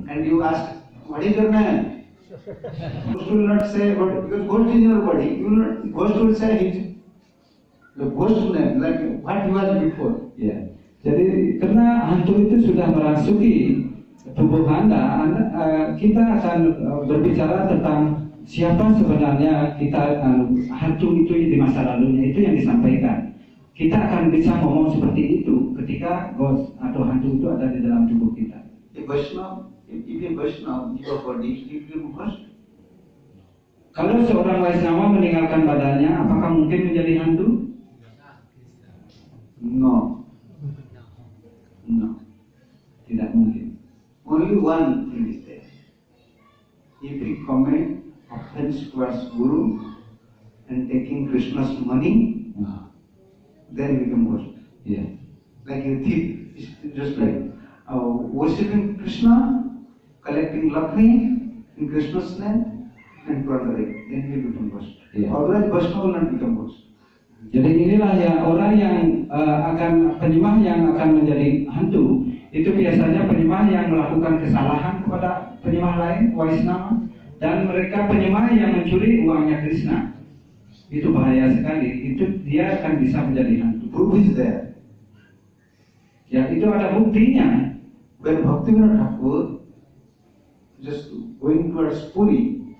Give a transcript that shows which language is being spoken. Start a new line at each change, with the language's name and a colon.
English: And you ask, what is your name? Ghost will not say, but because ghost is in your body, ghost will say the ghost name, like what you was before.
Indonesian: Ya. Jadi karena hantu itu sudah merasuki tubuh anda kita akan berbicara tentang siapa sebenarnya kita hantu itu di masa lalunya, itu yang disampaikan. Kita akan bisa ngomong seperti itu ketika ghost atau hantu itu ada di dalam tubuh kita.
English: If a Vaishnava give a body, he will ghost.
Indonesian: Kalau seorang Vaishnava meninggalkan badannya, apakah mungkin menjadi hantu?
English: No.
Indonesian: Tidak mungkin.
English: Only one thing is there. If he commit offense towards Guru and taking Krishna's money, then he become ghost. Yeah. Like a thief, just like worshipping Krishna, collecting Lakshmi in Krishna's name, and plundering. Then he will become ghost. Yeah. Otherwise, Vaishnava will not become ghost.
Indonesian: Jadi inilah ya orang yang akan penyembah yang akan menjadi hantu. Itu biasanya penyembah yang melakukan kesalahan kepada penyembah lain, Vaishnava, dan mereka penyembah yang mencuri uangnya Krishna. Itu bahaya sekali. Itu dia akan bisa menjadi hantu.
English: Proof is there.
Indonesian: Ya, itu ada buktinya.
English: When Bhaktivinoda Thakur just going towards Puri,